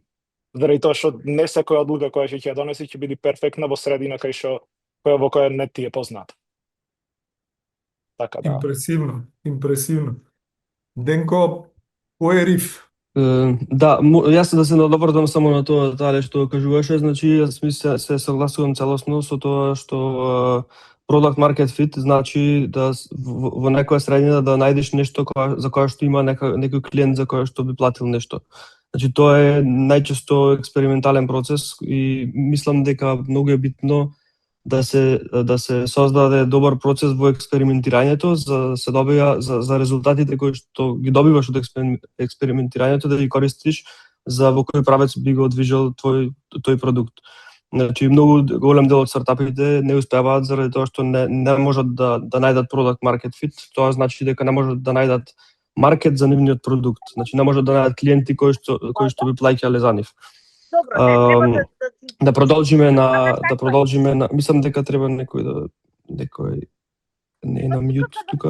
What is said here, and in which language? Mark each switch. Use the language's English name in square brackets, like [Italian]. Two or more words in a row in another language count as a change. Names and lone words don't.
[Macedonian] Заради тоа што не секоја одлука која ќе ја донеси ќе биде перфектна во средина во која не ти е позната. Така да. Импресивно. Денко, кој е риф? Да, јас да се надоврдам само на тоа детале што кажуваше, значи јас се согласувам целосно со тоа што [English] product market fit [Macedonian] значи да во некоја средина да најдеш нешто за кое што има некој клиент за кој што би платил нешто. Значи тоа е најчесто експериментален процес и мислам дека многу е битно да се создаде добар процес во експериментирањето за да се добија за резултатите кои што ги добиваш од експериментирањето да ги користиш за во кој правец би го движел тој продукт. Значи многу голем дел од стартапите не успеваат заради тоа што не можат да најдат [English] product market fit. [Macedonian] Тоа значи дека не можат да најдат маркет за нивниот продукт. Значи не можат да најдат клиенти кои што би плаќале за нив. Да продолжиме на мислам дека треба некој не е на мјут тука.